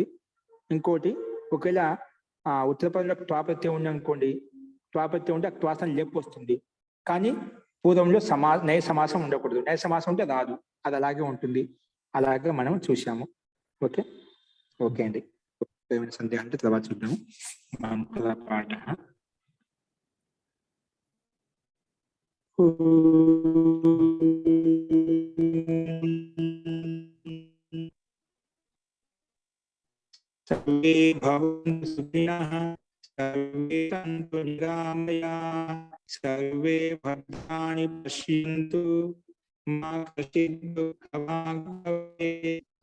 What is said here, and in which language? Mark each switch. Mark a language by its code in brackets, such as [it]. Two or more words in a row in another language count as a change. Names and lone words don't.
[te] ఇంకోటి ఒకవేళ ఉత్తరపదంలో త్వాప్రత్యయం ఉంది అనుకోండి, త్వాప్రత్యయం ఉంటే త్వాసం లెప్పు వస్తుంది. కానీ పూర్వంలో నయ సమాసం ఉండకూడదు, నయ సమాసం ఉంటే రాదు, అది అలాగే ఉంటుంది. అలాగే మనం చూసాము. [en] okay okay [te] అండి. ఏమైనా సందేహం అంటే తర్వాత చూద్దాము. [sa] మంత్రపాఠ सर्वे भवन्तु सुखिनः, सर्वे सन्तु निरामयाः, सर्वे भद्राणि पश्यन्तु, मा कश्चित् दुःखभाग् भवेत्।